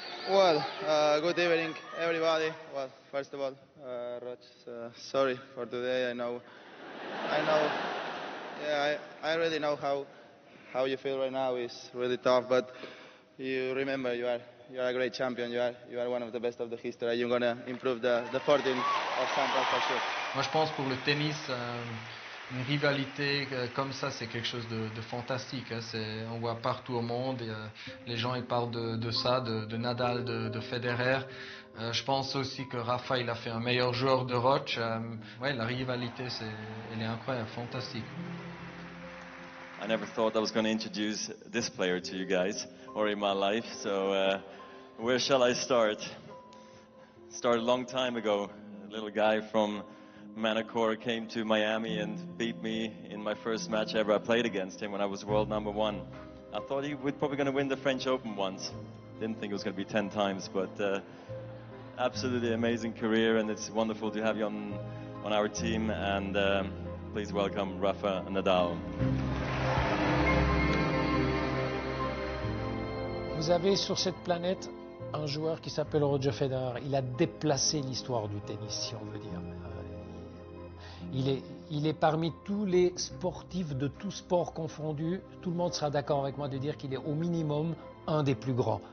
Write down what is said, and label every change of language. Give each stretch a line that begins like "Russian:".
English: Well, good evening, everybody. Well, first of all, Roch, sorry for today. I know. Yeah, I really know how you feel right now. It's really tough, but you remember you are a great champion. You are one of the best of the history. You're gonna improve the 14 of Sampras for sure.
French: Moi, je pense pour le tennis, une rivalité comme ça, c'est quelque chose de fantastique. Hein. On voit partout au monde. Les gens ils parlent de ça, de Nadal, de Federer. Je pense aussi que Rafa, il a fait un meilleur joueur de Roch. Ouais, la rivalité, elle est incroyable, fantastique.
English: I never thought I was going to introduce this player to you guys or in my life, so where shall I start? Started a long time ago. A little guy from Manacor came to Miami and beat me in my first match ever I played against him when I was world #1. I thought he was probably going to win the French Open once. Didn't think it was going to be 10 times, but absolutely amazing career, and it's wonderful to have you on our team, and please welcome Rafa Nadal.
French: Vous avez sur cette planète un joueur qui s'appelle Roger Federer. Il a déplacé l'histoire du tennis, si on veut dire. Il est parmi tous les sportifs de tous sports confondus. Tout le monde sera d'accord avec moi de dire qu'il est au minimum un des plus grands.